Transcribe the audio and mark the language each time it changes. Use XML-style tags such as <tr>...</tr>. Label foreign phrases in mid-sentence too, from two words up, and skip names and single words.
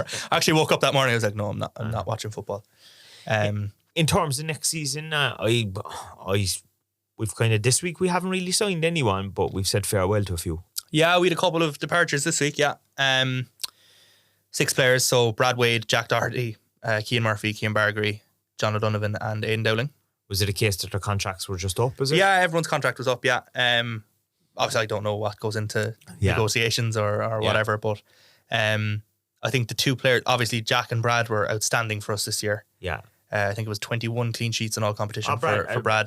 <en>I actually woke up that morning, I was like, no, I'm not watching football. In terms of next season, we've kind of, this week we haven't really signed anyone, but we've said farewell to a few. Yeah, we had a couple of departures this week, yeah. 6 players, so Brad Wade, Jack Doherty, Cian Murphy, Cian Bargery, John O'Donovan and Aidan Dowling. Was it a case that their contracts were just up, is it? Yeah, everyone's contract was up, yeah. Obviously I don't know what goes into negotiations or whatever, but I think the 2 players, obviously Jack and Brad were outstanding for us this year. Yeah. I think it was 21 clean sheets in all competition for Brad.</en>